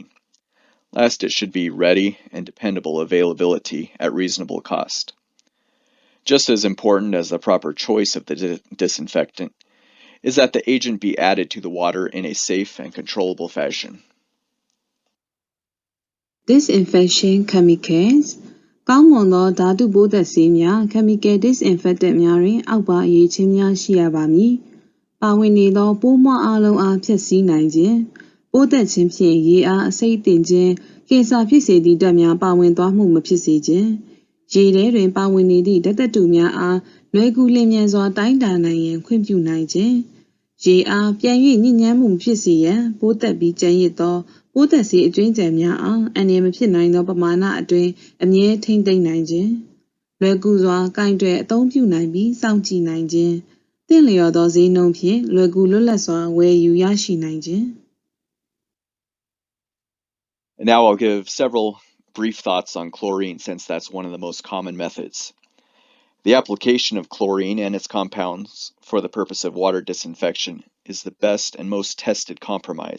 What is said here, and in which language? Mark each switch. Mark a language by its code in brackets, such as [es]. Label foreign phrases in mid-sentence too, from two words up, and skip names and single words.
[en] Last, it should be ready and dependable availability at reasonable cost. Just as important as the proper choice of the disinfectant is that the agent be added to the water in a safe and controllable fashion. Disinfection chemicals [my] ကောင်းမွန်သောဓာတုပိုးသက်ဆေးများ [en] chemical disinfectant [my] များတွင်အောက်ပါအရေးချင်းများရှိရပါမည်။ပါဝင်နေသောပိုးမွှားအလုံးအားဖျက်ဆီးနိုင်ခြင်းပိုးသက်ခြင်း ဖြင့်ရေအားအဆိပ်တင်ခြင်းကင်ဆာဖြစ်စေသည့်ဓာတ်များပါဝင်သွားမှုမဖြစ်စေခြင်းရေထဲတွင်ပါဝင်နေသည့်ဓာတ်သတ္တုများအားလွယ်ကူလျင်မြန်စွာတိုင်းတာနိုင်ရန်ခွင့်ပြုနိုင်ခြင်းရေအားပြန်၍ညစ်ညမ်းမှုမဖြစ်စေရန်ပိုးသက်ပြီးကျန်ရစ်သောပိုးသက်ဆေးအကျွင်းကြံများအားအန္တရာယ်မဖြစ်နိုင်သောပမာဏအတွင်းအမြဲထိန်းသိမ်းနိုင်ခြင်းလွယ်ကူစွာကင်တွယ်အသုံးပြုနိုင်ပြီးစောင့်ကြည့်နိုင်ခြင်းသင့်လျော်သောဈေးနှုန်းဖြင့်လွယ်ကူလွတ်လပ်စွာဝယ်ယူရရှိနိုင်ခြင်း [en] And now I'll give several brief thoughts on chlorine since that's one of the most common methods. The application of chlorine and its compounds for the purpose of water disinfection is the best and most tested compromise.